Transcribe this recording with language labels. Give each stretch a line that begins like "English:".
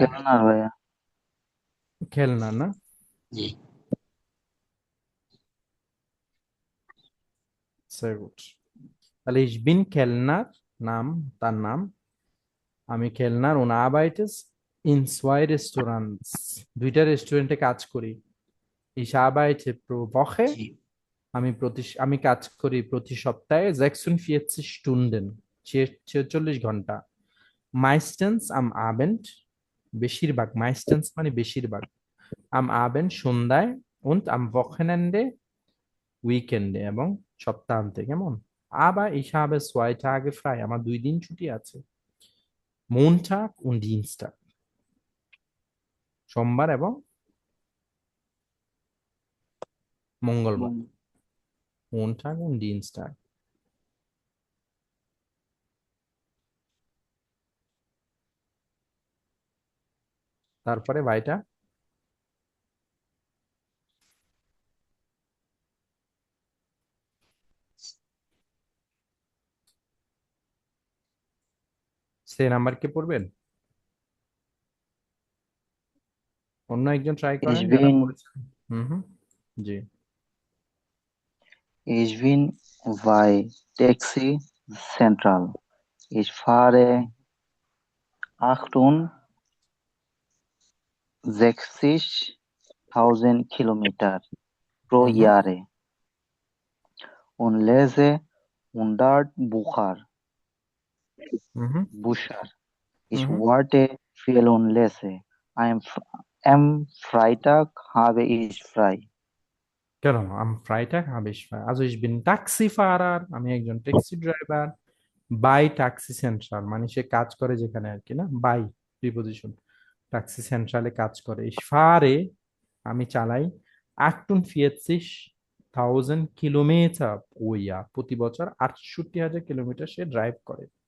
Bangla: Kellner ভাইয়া। খেলনা না? জি।
German: Sehr gut.
Bangla: তাহলে
German: ich bin Kellner,
Bangla: নাম, তার নাম।
German: আমি Kellner und arbeite in 2 Restaurants,
Bangla: দুইটা রেস্টুরেন্টে কাজ করি।
German: Ich arbeite pro Woche
Bangla: আমি কাজ করি প্রতি সপ্তাহে 46 Stunden 46 ঘন্টা
German: meistens am Abend
Bangla: বেশিরভাগ meistens মানে বেশিরভাগ am Abend সন্ধ্যায়
German: und am Wochenende
Bangla: উইকেন্ডে এবং সপ্তাহান্তে কেমন
German: aber ich habe 2 Tage frei আমার 2 দিন ছুটি আছে Montag und Dienstag
Bangla: সোমবার এবং মঙ্গলবার
German: Montag und Dienstag
Bangla: তারপরে ভাইটা সে নাম্বার কে পড়বেন অন্য একজন ট্রাই করেন
German: Ich
Bangla: যারা
German: bin,
Bangla: পড়েছেন হুম জি
German: ich bin bei Taxi Central. Ich fahre 68.000 Kilometer pro Jahr und lese 100 Bücher. Ich warte viel und lese. Am Freitag habe ich frei.
Bangla: কেন
German: am Freitag habe ich frei also ich bin Taxifahrer
Bangla: আমি একজন taxi driver by taxi central মানে সে কাজ করে যেখানে আর কি না by preposition taxi সেন্ট্রালে কাজ করে
German: ich fahre
Bangla: আমি চালাই 48.000
German: Kilometer pro Jahr
Bangla: প্রতি বছর 68,000 কিলোমিটার সে ড্রাইভ করে